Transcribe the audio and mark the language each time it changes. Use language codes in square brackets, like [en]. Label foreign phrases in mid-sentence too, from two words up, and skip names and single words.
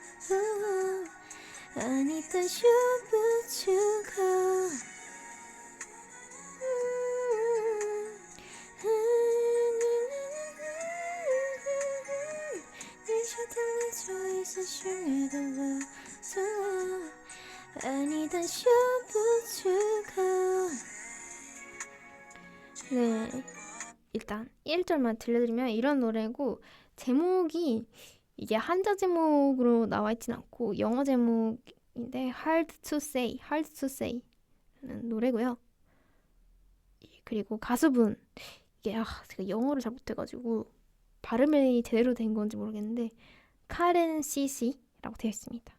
[zh] 爱你但说不出口，你说太美，所以是虚的了。爱你但说不出口。 [ko] 네, 일단 1절만 들려드리면 이런 노래고 제목이 이게 한자 제목으로 나와 있진 않고 영어 제목인데 Hard to Say, Hard to Say 라는 노래고요. 그리고 가수분 이게 제가 영어를 잘 못해가지고 발음이 제대로 된 건지 모르겠는데 카렌 CC라고 되어 있습니다.